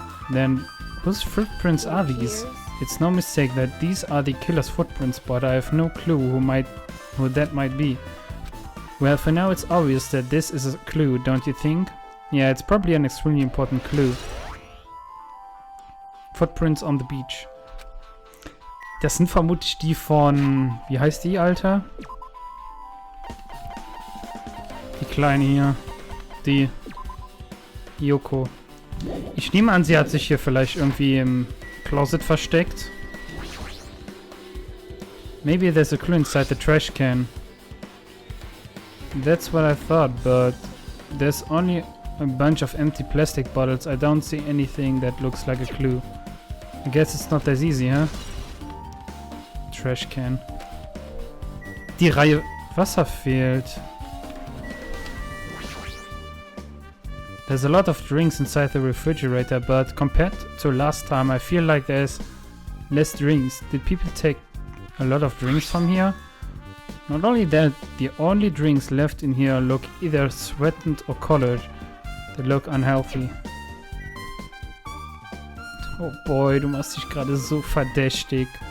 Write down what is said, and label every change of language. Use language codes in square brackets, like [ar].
[en] Then, whose footprints are these? It's no mistake that these are the killer's footprints, but I have no clue who that might be. Well, for now it's obvious that this is a clue, don't you think? Yeah, it's probably an extremely important clue. Footprints on the beach. [de] Das sind vermutlich die von... Wie heißt die, Alter? Die Kleine hier. Die... Yoko. Ich nehme an, sie hat sich hier vielleicht irgendwie im Closet versteckt. [en] Maybe there's a clue inside the trash can. That's what I thought, but there's only a bunch of empty plastic bottles. I don't see anything that looks like a clue. I guess it's not as easy, huh? Trash can. [de] Die Reihe Wasser fehlt. [en] There's a lot of drinks inside the refrigerator, but compared to last time, I feel like there's less drinks. Did people take a lot of drinks from here? Not only that, the only drinks left in here look either sweetened or colored. They look unhealthy. Oh boy, [de] du machst dich gerade so verdächtig.